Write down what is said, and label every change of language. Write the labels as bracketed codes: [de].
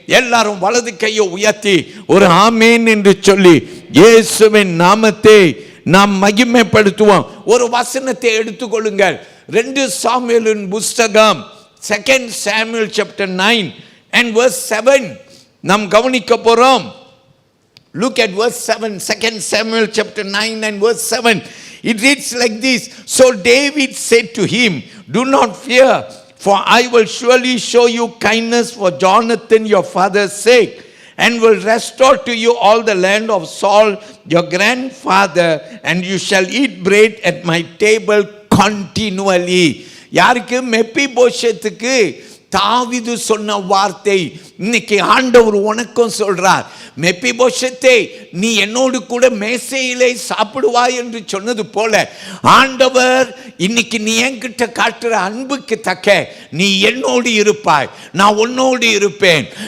[ta] எல்லாரும் வலது கையை உயர்த்தி ஒரு ஆமேன் என்று சொல்லி இயேசுவின் நாமத்தை நாம் மகிமைப்படுத்துவோம். ஒரு வசனத்தை எடுத்துக்கொள்ளுங்கள். 2 சாமுவேலின் புஸ்தகம் [en] 2 Samuel chapter 9 and verse 7 [ta] நாம் கவனிக்க போறோம். [en] Look at verse 7, 2 Samuel chapter 9 and verse 7. It reads like this: So David said to him, do not fear, for I will surely show you kindness for Jonathan your father's sake, and will restore to you all the land of Saul your grandfather, and you shall eat bread at my table continually. [ta] யாருக்கு? மெப்பிபோஷேத்துக்கு தாவீது சொன்ன வார்த்தை இன்னைக்கு ஆண்டவர் உனக்கும் சொல்றார். மெப்பிபோஷேத்தே, நீ என்னோடு கூட மேசையிலே சாப்பிடுவாய் என்று சொன்னது போல ஆண்டவர் இன்னைக்கு நீ என்கிட்ட காட்டுற அன்புக்கு தக்க நீ என்னோடு இருப்பாய், நான் உன்னோடு இருப்பேன்.